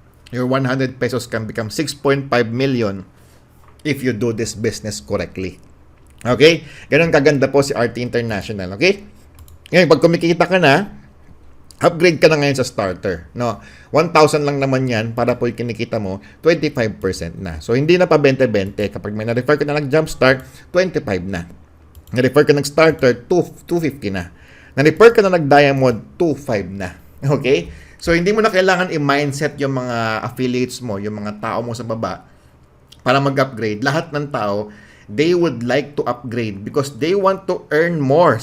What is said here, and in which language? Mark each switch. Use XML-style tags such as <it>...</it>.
<en>Your 100 pesos can become 6.5 million if you do this business correctly.</en> <tl>Okay? Ganun kaganda po si RT International. Okay? Ngayon, pag kumikita ka na, upgrade ka na ngayon sa starter. No? 1,000 lang naman yan para po yung kinikita mo, 25% na. So, hindi na pa 20-20. Kapag may na-refer ka na nag-jumpstart, 25 na. Na-refer ka nag-starter, 250 na. Na-refer ka na nag-diamond, 2.5 na. Okay? So, hindi mo na kailangan i-mindset yung mga affiliates mo, yung mga tao mo sa baba para mag-upgrade. Lahat ng tao,</tl> <en>they would like to upgrade because they want to earn more.</en>